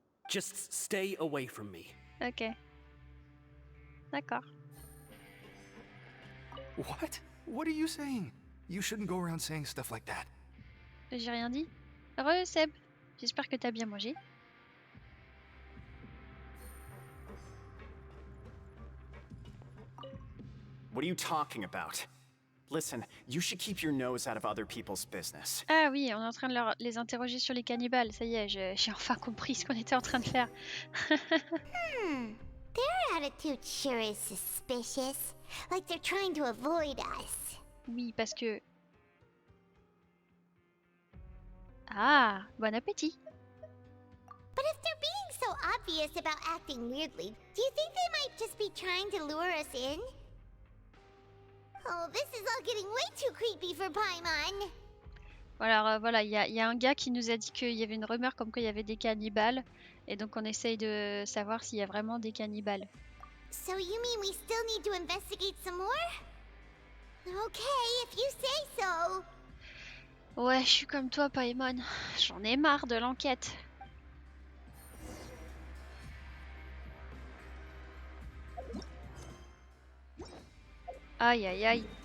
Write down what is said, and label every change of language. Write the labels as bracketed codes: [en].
[en] Just stay away from me. [fr] Ok. D'accord. [en] What? What are you saying? You shouldn't go around saying stuff like that. [fr] J'ai rien dit. Re Seb, j'espère que t'as bien mangé. [en] What are you talking about? Listen, you should keep your nose out of other people's business. [fr] Ah oui, on est en train de les interroger sur les cannibales. Ça y est, j'ai enfin compris ce qu'on était en train de faire. [en] Their attitude sure is suspicious. Like they're trying to avoid us. [fr] Oui, parce que... Ah, bon appétit. [en] But if they're being so obvious about acting weirdly, do you think they might just be trying to lure us in? Oh, this is all getting way too creepy for Paimon. [fr] Alors voilà, il y a un gars qui nous a dit qu'il y avait une rumeur comme quoi il y avait des cannibales. Et donc on essaye de savoir s'il y a vraiment des cannibales. [en] So you mean we still need to investigate some more? Okay, if you say so. [fr] Ouais, je suis comme toi, Paimon. J'en ai marre de l'enquête. Aïe, aïe, aïe.